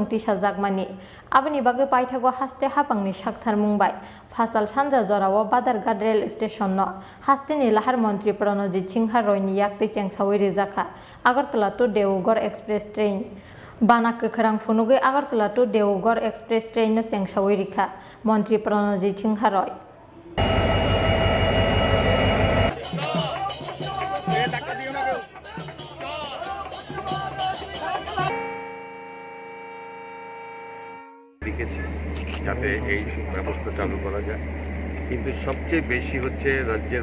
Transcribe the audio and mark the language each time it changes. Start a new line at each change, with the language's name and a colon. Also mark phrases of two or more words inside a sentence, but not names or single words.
Kok Borok: tisajagmani abni bagai paithago haste hapangni sakthar mungbai phasal sanja jorao Badarghat rail station no hasteni lahar mantri Pranojit Singha Roy ni yaktui chengsawi rejakha Agartala to Deoghar Express train Bana Khorang phunugui Agartala to Deoghar Express train no chengsawi rikha mantri Pranojit Singha Roy.
Bangla: যাতে এই ব্যবস্থা চালু করা যায় কিন্তু সবচেয়ে বেশি হচ্ছে রাজ্যের